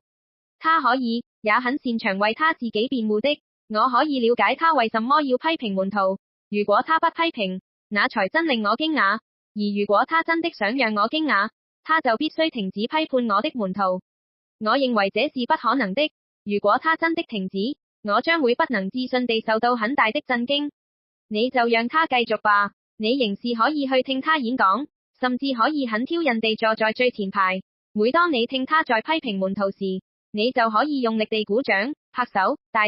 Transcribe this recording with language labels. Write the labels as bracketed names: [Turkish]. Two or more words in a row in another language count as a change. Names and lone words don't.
[Chinese] 他可以，也很擅長為他自己辯護的，我可以了解他為什麼要批評門徒。如果他不批評，那才真令我驚訝。而如果他真的想讓我驚訝，他就必須停止批判我的門徒。我認為這是不可能的。如果他真的停止，我將會不能置信地受到很大的震驚。你就讓他繼續吧，你仍是可以去聽他演講，甚至可以很挑釁地坐在最前排。每當你聽他在批評門徒時，你就可以用力地鼓掌、拍手、大笑。